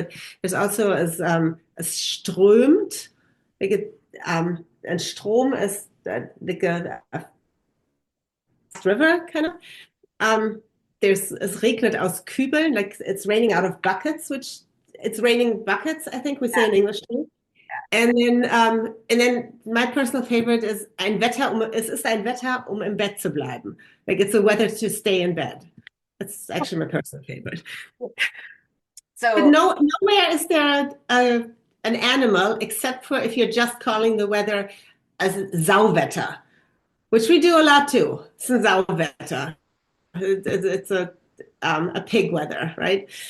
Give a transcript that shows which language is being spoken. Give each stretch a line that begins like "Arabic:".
English: But there's also
German: es strömt,
English: like and Strom is like a river kind of. There's
German: es regnet aus Kübeln,
English: like it's raining out of buckets, which it's raining buckets, I think we say in English too. And then my personal favorite is
German: es ist ein Wetter, im Bett zu bleiben.
English: Like it's a weather to stay in bed. That's actually my personal favorite. So But nowhere is there an animal except for if you're just calling the weather as Sauwetter, which we do a lot too. It's a Sauwetter. It's a pig weather, right?